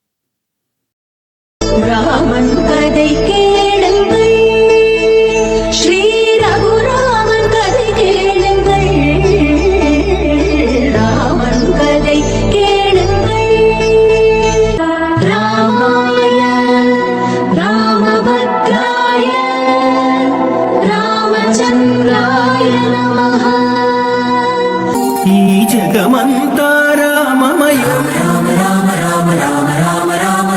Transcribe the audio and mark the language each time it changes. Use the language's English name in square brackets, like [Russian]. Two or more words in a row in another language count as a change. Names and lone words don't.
[Tamil] ராமன் கதை கேளுங்கள், ஸ்ரீ ரகுராமன் கதை கேளுங்கள். ராமன் கதை கேளுங்கள். [Sanskrit] ராமாய ராமபத்ராய ராமச்சந்திராய நமः. [Telugu] ఈ జగమంతా రామమయం. రామ రామ రామ రామ రామ రామ రామ